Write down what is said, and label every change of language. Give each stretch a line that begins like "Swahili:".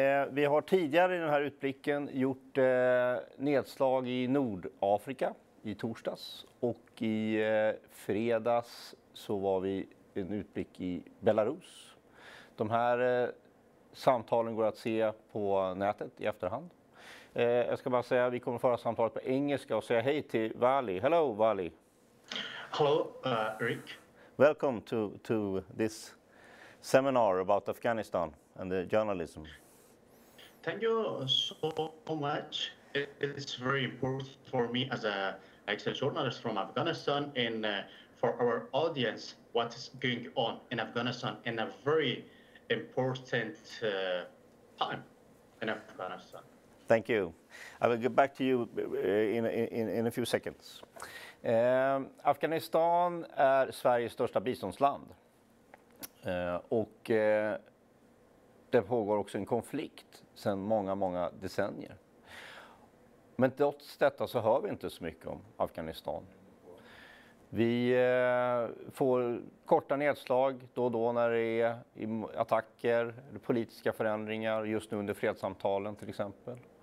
Swedish: Vi har tidigare i den här utblicken gjort nedslag i Nordafrika i torsdags, och i fredags så var vi en utblick i Belarus. De här samtalen går att se på nätet i efterhand. Jag ska bara säga att vi kommer föra samtalet på engelska och säga hej till Wali.
English: Hello Wali. Hello Erik. Welcome to this seminar about Afghanistan and the journalism. Thank you so much. It's very important for me as a journalist from Afghanistan and for our audience what is going on in Afghanistan in a very important time in Afghanistan. Thank you. I will get back to you in a few seconds.
Swedish: Afghanistan är Sveriges största biståndsland. Och det pågår också en konflikt sedan många decennier. Men trots detta så hör vi inte så mycket om Afghanistan. Vi får korta nedslag då och då när det är attacker, politiska förändringar, just nu under fredssamtalen till exempel.